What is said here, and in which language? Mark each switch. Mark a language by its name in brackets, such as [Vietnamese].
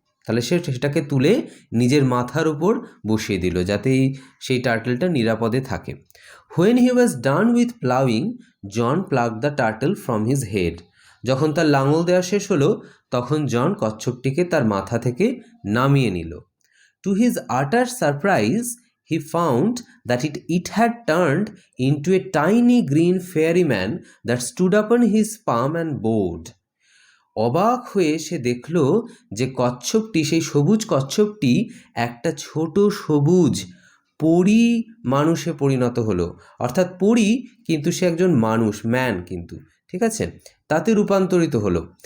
[Bangla] তাহলে সে সেটাকে তুলে নিজের মাথার উপর বসিয়ে দিল, যাতে সেই টার্টেলটা নিরাপদে থাকে। [English] When he was done with ploughing, John plug the turtle from his head. [Bangla] যখন তার লাঙল দেওয়া শেষ হলো, তখন জন কচ্ছপটিকে তার মাথা থেকে নামিয়ে নিল। [English] To his utter surprise, he found that it had turned into a tiny green fairyman that stood upon his palm and bowed. [Bangla] অবাক হয়ে সে দেখল যে কচ্ছপটি, সেই সবুজ কচ্ছপটি একটা ছোট সবুজ পরী মানুষে পরিণত হলো। অর্থাৎ পরী, কিন্তু সে একজন মানুষ, ম্যান কিন্তু, ঠিক আছে, তাতে রূপান্তরিত হলো।